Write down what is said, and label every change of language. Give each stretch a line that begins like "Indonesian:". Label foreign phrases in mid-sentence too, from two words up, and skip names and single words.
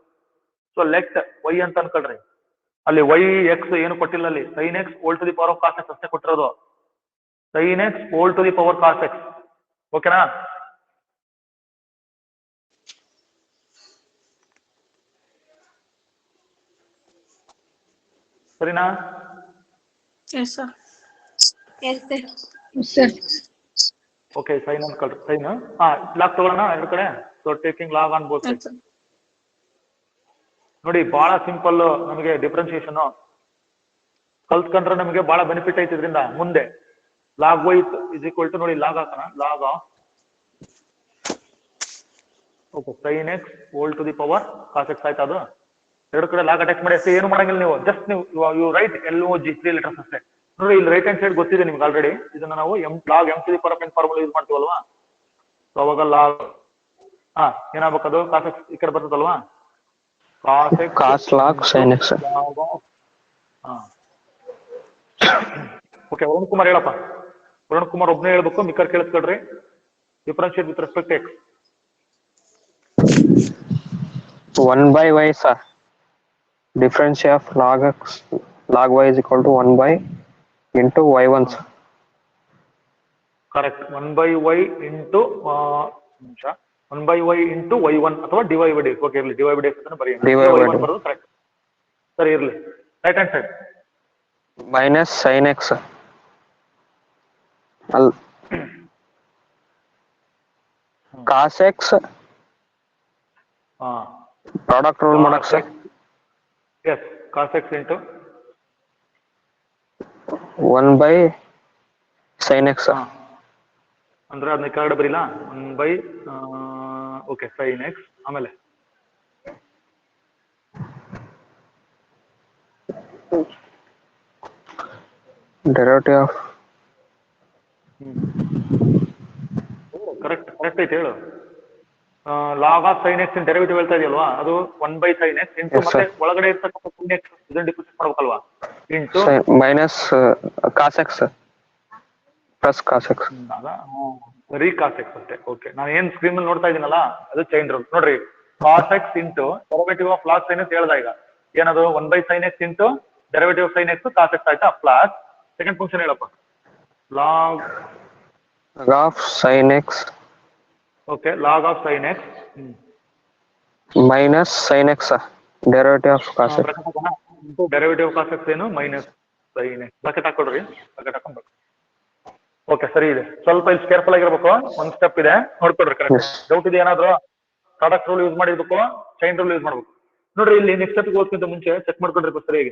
English: so let y
Kannada: ಅಂತ ಅನ್ಕೊಳ್ರಿ. ಅಲ್ಲಿ ವೈ ಎಕ್ಸ್ ಏನು ಕೊಟ್ಟಿಲ್ಲ, ಅಲ್ಲಿ
English: sin x whole to the power of cos x
Kannada: ಅಷ್ಟೇ ಕೊಟ್ಟಿರೋದು.
English: sin x whole to the power cos x. ಓಕೆನಾ?
Kannada: ಸರಿನಾ?
English: Yes, sir. Yes, sir.
Kannada: ಓಕೆ, ಸೈನ್ ಅನ್ಕೊಳ್ರಿ. ಸೈನ್ ಲಾಗ್ ತಗೊಳ್ಳೋಣ ಎರಡು ಕಡೆ.
English: so taking log on both Yes, ಸೈಡ್. sir.
Kannada: ನೋಡಿ, ಬಹಳ ಸಿಂಪಲ್. ನಮಗೆ ಡಿಫ್ರೆನ್ಶಿಯೇಷನ್ ಕಲ್ತ್ಕೊಂಡ್ರೆ ನಮಗೆ ಬಹಳ ಬೆನಿಫಿಟ್ ಐತಿ ಇದರಿಂದ ಮುಂದೆ.
English: log y is equal to,
Kannada: ನೋಡಿ ಲಾಗ್ ಹಾಕೋಣ,
English: log of okay sin x whole to the power cos x
Kannada: ಆಯ್ತು. ಅದು ಎರಡು ಕಡೆ ಲಾಗ್ ಅಟ್ಯಾಚ್ ಮಾಡಿ ಅಷ್ಟೇ, ಏನು ಮಾಡಂಗಿಲ್ಲ ನೀವು. ಜಸ್ಟ್ ನೀವು
English: you write LOG 3 letters
Kannada: ಅಷ್ಟೇ. ನೋಡಿ, ಇಲ್ಲಿ
English: right hand side
Kannada: ಗೊತ್ತಿದೆ ನಿಮ್ಗೆ ಆಲ್ರೆಡಿ. ಇದನ್ನ ನಾವು
English: log m to the power n formula use
Kannada: ಮಾಡ್ತೀವಲ್ವಾ? ಸೊ ಅವಾಗ ಲಾಗ್ ಏನಾಗಬೇಕದು, cos x ಈ ಕಡೆ ಬರ್ತದಲ್ವಾ?
English: cos x Cos log sin x.
Kannada: ಓಕೆ, ವರುಣ್ ಕುಮಾರ್ ಹೇಳಪ್ಪ. ವರುಣ್ ಕುಮಾರ್ ಒಬ್ನೇ ಹೇಳ್ಬೇಕು, ಮಿಕ್ಕರ್ ಕೇಳಿಸ್ಕೊಳ್ರಿ.
English: differentiate with respect x. 1 by y sir. Differential of log x log y is equal to 1 by into y1 sir. correct. 1 by y into 1 by y into y1 ಅಥವಾ dy by dx.
Kannada: ಓಕೆ, ಇರಲಿ,
English: dy by dx
Kannada: ಅಂತ ಬರೆಯೋಣ.
English: dy by y1 dx.
Kannada: ಬರೋದು ಕರೆಕ್ಟ್. ಸರಿ, ಇರಲಿ.
English: right hand side Minus sin x sir. Cos x product rule ಮಾಡಕ್ sir. yes, cos x into 1 by sin x sir.
Kannada: ಅಂದ್ರೆ ಅದನ್ನ ಕೆಳಗಡೆ ಬರೀಲಾ?
English: 1 by okay sin x,
Kannada: ಆಮೇಲೆ
English: Derivative of
Kannada: ಕರೆಕ್ಟ್ ಐತೆ, ಹೇಳು.
English: log of sin x derivative
Kannada: ಹೇಳ್ತಾ ಇದೆಯಲ್ವಾ, ಅದು
English: 1 by sin x into Yes,
Kannada: ಮತ್ತೆ
English: sir.
Kannada: ಒಳಗಡೆ ಇರ್ತಕ್ಕಂಥ sin x ಇದನ್ನ ಡಿಫ್ರೆನ್ಸ್ ಮಾಡ್ಬೇಕಲ್ವಾ? ಇಂಟು
English: minus cos x sir. Plus cos x.
Kannada: ಬರೀ
English: cos x
Kannada: ಅಷ್ಟೇ. ಓಕೆ, ನಾನು ಏನ್ ಸ್ಕ್ರೀನ್ ಮೇಲೆ ನೋಡ್ತಾ ಇದೀನಲ್ಲ ಅದು
English: chain rule.
Kannada: ನೋಡ್ರಿ,
English: cos x into derivative of log sin x
Kannada: ಹೇಳ್ದ. ಈಗ ಏನದು
English: 1 by sin x into derivative of sin x cos x ಆಯ್ತಾ? plus second function
Kannada: ಹೇಳಪ್ಪ, ಲಾಗ್
English: of sin x okay log of sin x minus sin x sir. Derivative of cos x. derivative cos x ಏನು minus sin x.
Kannada: ಬ್ರಾಕೆಟ್ ಹಾಕೊಡ್ರಿ, ಬ್ರಾಕೆಟ್ ಹಾಕೊಂಡ್ಬೇಕು. ಓಕೆ, ಸರಿ ಇದೆ. ಸ್ವಲ್ಪ ಇಲ್ಲಿ ಕೇರ್ಫುಲ್ ಆಗಿರ್ಬೇಕು, ಒಂದ್ ಸ್ಟೆಪ್ ಇದೆ, ನೋಡ್ಕೊಡ್ರಿ. ಕರೆಕ್ಟ್. ಡೌಟ್ ಇದೆ ಏನಾದ್ರು?
English: product rule use
Kannada: ಮಾಡಿರ್ಬೇಕು,
English: chain rule use
Kannada: ಮಾಡ್ಬೇಕು. ನೋಡ್ರಿ, ಇಲ್ಲಿ
English: next step
Kannada: ಹೋಗೋಕ್ಕಿಂತ ಮುಂಚೆ ಚೆಕ್ ಮಾಡ್ಕೊಡ್ರಿ ಸರಿಯಾಗಿ.